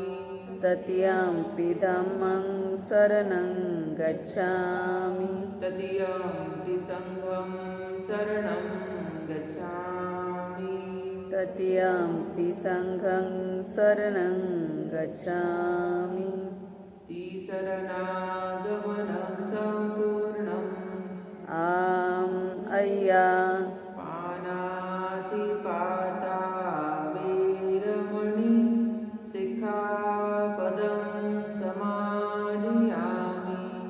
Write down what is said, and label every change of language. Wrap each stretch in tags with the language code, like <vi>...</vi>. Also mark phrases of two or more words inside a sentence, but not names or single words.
<pi>तृतीयंपि धम्मं शरणं गच्छामि तृतीयंपि संघं शरणं गच्छामि तृतीयंपि संघं शरणं गच्छामि तीसरनागमनं सम्पूर्णम् आम् अय्या पानातिपाता वेरमणि सिक्खापदं समादयामि</pi>